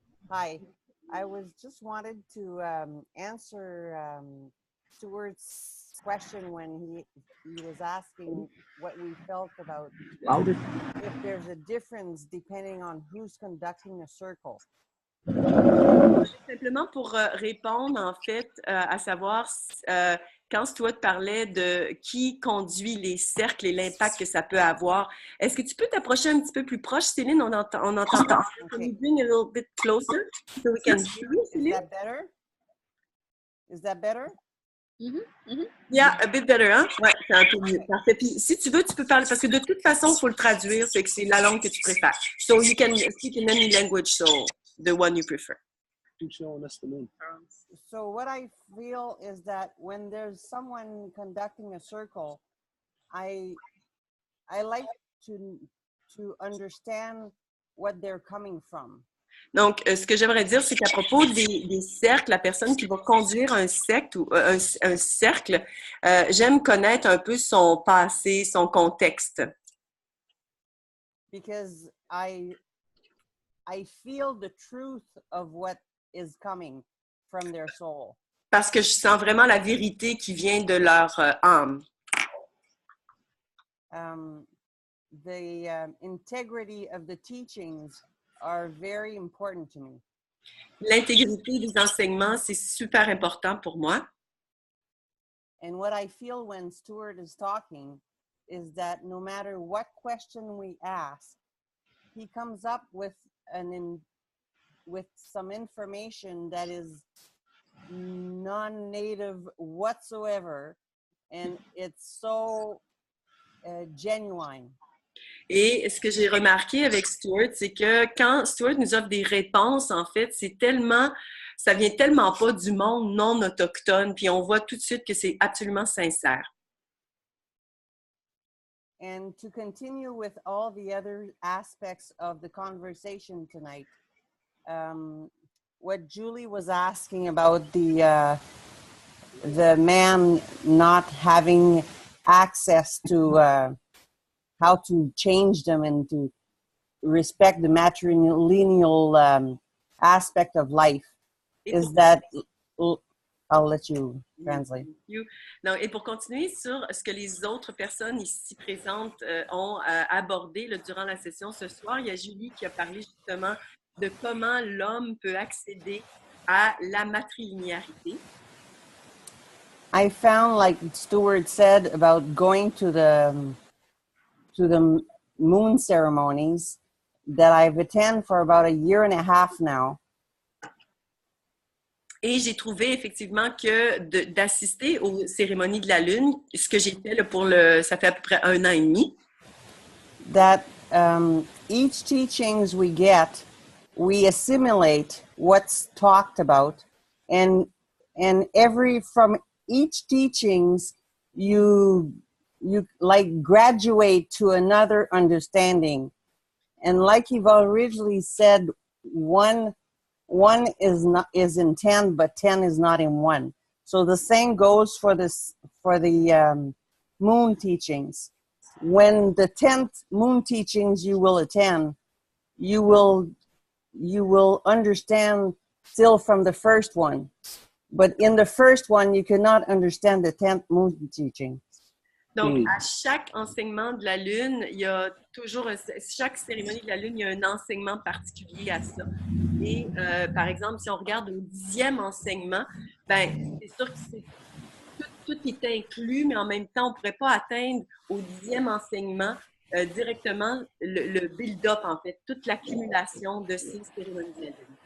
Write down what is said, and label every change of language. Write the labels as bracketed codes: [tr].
[en] Hi, I was just wanted to answer Stuart's question when he was asking what we felt about Louder. if there's a difference depending on who's conducting a circle. [fr] Simplement pour répondre, en fait, à savoir quand Stuart parlait de qui conduit les cercles et l'impact que ça peut avoir. Est-ce que tu peux t'approcher un petit peu plus proche, Céline? On entend pas. [en] Can you bring a little bit closer so we can hear you, Is Céline? that better? Is that better? Yeah, a bit better, [fr] hein? Ouais, c'est un peu mieux. Parfait. Puis si tu veux, tu peux parler, parce que de toute façon, il faut le traduire, c'est que c'est la langue que tu préfères. [en] So you can speak in any language, so the one you prefer. Showing us the moon. So what I feel is that when there's someone conducting a circle, I like to understand what they're coming from. [fr] Donc, ce que j'aimerais dire, c'est qu'à propos des cercles, la personne qui va conduire un cercle, j'aime connaître un peu son passé, son contexte. [en] Because I feel the truth of what is coming from their soul. [fr] Parce que je sens vraiment la vérité qui vient de leur âme. [en] The integrity of the teachings are very important to me. [fr] L'intégrité des enseignements, c'est super important pour moi. [en] And what I feel when Stuart is talking is that no matter what question we ask, he comes up with with some information that is non-native whatsoever, and it's so genuine. [fr] Et ce que j'ai remarqué avec Stuart, c'est que quand Stuart nous offre des réponses, en fait, ça vient tellement pas du monde non autochtone, puis on voit tout de suite que c'est absolument sincère. [en] And to continue with all the other aspects of the conversation tonight, what Julie was asking about the man not having access to how to change them and to respect the matrilineal aspect of life, is that I'll let you translate. [fr] Non, et pour continuer sur ce que les autres personnes ici présentes ont abordé durant la session ce soir, il y a Julie qui a parlé justement de comment l'homme peut accéder à la matrilinéarité. [en] I found, like Stuart said, about going to the moon ceremonies that I've attended for about a year and a half now. [fr] Et j'ai trouvé effectivement que d'assister aux cérémonies de la Lune, ce que j'ai fait ça fait à peu près 1 an et demi. [en] That each teachings we get, we assimilate what's talked about, and from each teachings you like graduate to another understanding. And like you've originally said, one is in 10, but 10 is not in 1. So the same goes for the moon teachings. When the 10th moon teachings you will attend, you will understand still from the first one. But in the first one, you cannot understand the 10th moon teaching. [fr] Donc, à chaque enseignement de la Lune, il y a toujours, chaque cérémonie de la Lune, il y a un enseignement particulier à ça. Et par exemple, si on regarde au 10e enseignement, ben, c'est sûr que tout est inclus, mais en même temps, on ne pourrait pas atteindre au 10e enseignement directement le build-up, en fait, toute l'accumulation de ces cérémonies de la Lune.